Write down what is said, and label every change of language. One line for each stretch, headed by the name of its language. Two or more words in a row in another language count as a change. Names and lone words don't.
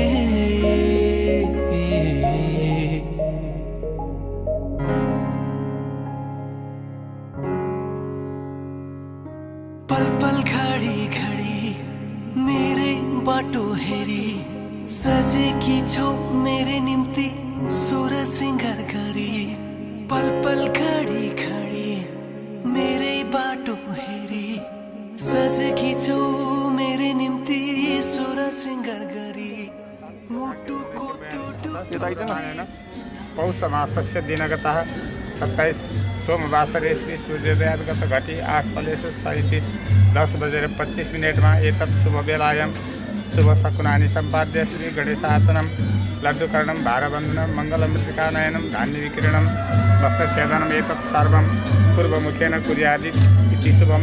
Nepali: पल पल घडी घडी मेरे बाटो हेरी सजेकी छौ मेरे निम्ति सोह्र श्रृङ्गार गरी। पल पल घडी घडी मेरे बाटो हेरी सजेकी छौ मेरे निम्ति सोह्र श्रृङ्गार गरी। मुटुको
Sanskrit: पौष मासस्य दिनगतः 27 सोमवासरे श्री सूर्योदयाद्गत घटी 8 फलेषु 10:25 एतत् शुभवेलायां शुभशकुनानि सम्पाद्य श्री गणेशार्चनं लड्डुकर्णं भारबन्धनं मङ्गलमृत्तिकानयनं धान्यविकिरणं भक्तच्छेदनम् एतत् सर्वं पूर्वमुखेन कुर्यात् इति शुभं।